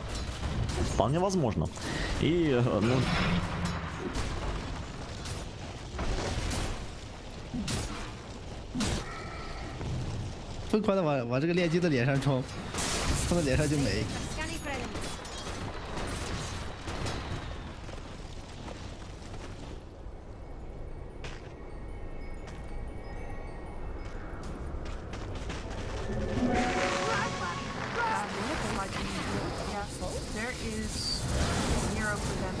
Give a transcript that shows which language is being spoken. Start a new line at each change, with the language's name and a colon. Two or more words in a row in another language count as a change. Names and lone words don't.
Russian: Вполне возможно. И, ну...
Chinese: 疯狂的往这个炼金的脸上冲，冲到脸上就没。
English: Scanning for enemies. There is a hero for them.